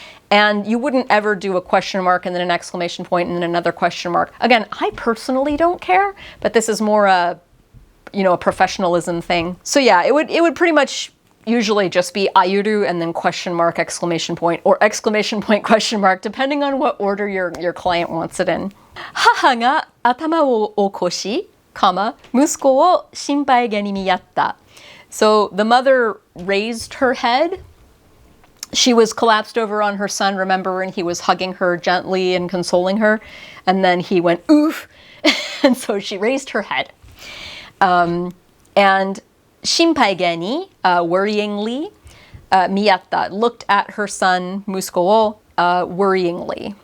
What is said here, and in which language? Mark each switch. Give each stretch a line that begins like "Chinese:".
English: And you wouldn't ever do a question mark and then an exclamation point and then another question mark. Again, I personally don't care, but this is more a professionalism thing. So yeah, it would pretty much usually just be ayuru and then question mark, exclamation point, or exclamation point, question mark, depending on what order your client wants it in.
Japanese: 母が頭を起こし、息子を心配げに見やった.
English: So the mother raised her head. She was collapsed over on her son, remember, and he was hugging her gently and consoling her. And then he went, oof. And so she raised her head. And
Japanese: 心配げに,
English: worryingly,
Japanese: 見やった,
English: looked at her son,
Japanese: 息子を,
English: worryingly.